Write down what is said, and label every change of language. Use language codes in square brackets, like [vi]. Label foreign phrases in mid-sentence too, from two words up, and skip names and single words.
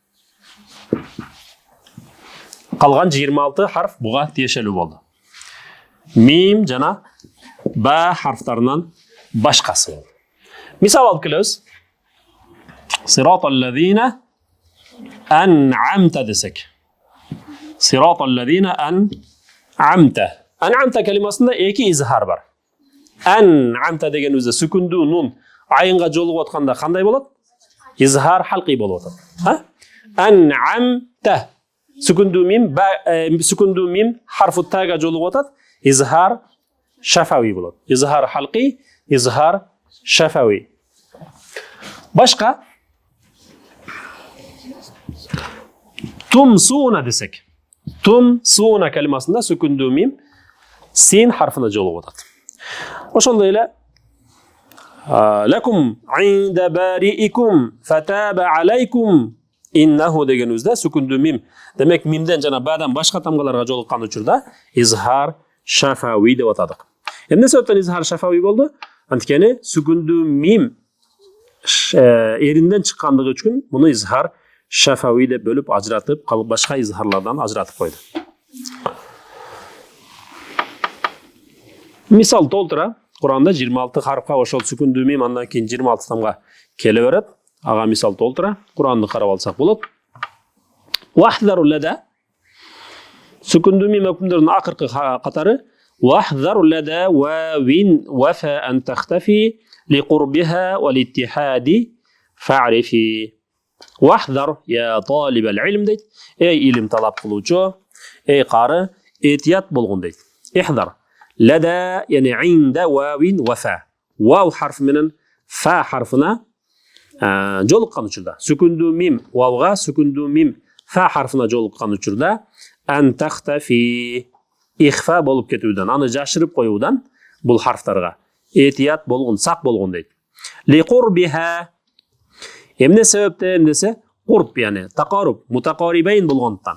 [ky] Калган 26 харф буга тиешелүү болду. Мим жана ба харфтарынан башкасы болду. Мисал алып келебиз. [ar] صراط الذين أنعمت десек. صراط الذين أنعمت. [ky] Ан'амта калимасында 2 изхар бар. Ан'амта деген өзү сүкүндүү нун айынга жолугуп атканда кандай болот? [ar] إظهار حلقي [ky] болуп атат. Ан'амта. Сүкүндүү мим харфу тага жолугуп атат. [ar] إظهار شفوي [ky] болот. [ar] إظهار حلقي، إظهار شفوي. [ky] Башка тумсуна десек. Тумсуна калимасында сүкүндүү мим син харфына жолугуп атат. Ошондой эле [ar] لكم عند بارئكم فتاب عليكم إنه [ky] деген үздө сүкүндүү мим. Демек мимден жана бадан башка тамгаларга жолуккан учурда [ar] إظهار شفوي [ky] деп атадык. Эмне себептен [ar] إظهار شفوي [ky] болду? Анткени сүкүндүү мим эринден чыккандыгы үчүн муну [ar] إظهار شفوي [ky] деп бөлүп ажыратып, башка изхарлардан ажыратып койду. Мисал толтура. Куранда 26 харфка ошол сүкүндүү мим андан кийин 26 тамга келе берет. Ага мисал толтура. Куранды карап алсак болот. [ar] واحذر لدى [ky] сүкүндүү мим өкүмдөрүнүн акыркы катары [ar] واحذر لدى واو وفا أن تختفي لقربها والاتحاد فاعرفي واحذر يا طالب العلم дейт. [ky] Илим талап кылуучу, кары, этият болгон дейт. Ихдар. [ar] لدى، يعني عند واو وفا. [ky] Вау харфы менен фа харфына жолуккан учурда. Сүкүндүү мим вауга, сүкүндүү мим фа харфына жолуккан учурда [ar] أن تختفي [ky] ихфа болуп кетүүдөн, аны жашырып коюудан бул харфтарга этият болгон, сак болгон дейт. Ликурбиха. Эмне себептен десе, [ar] قرب، يعني تقارب, [ky] мутакарибейн болгондуктан.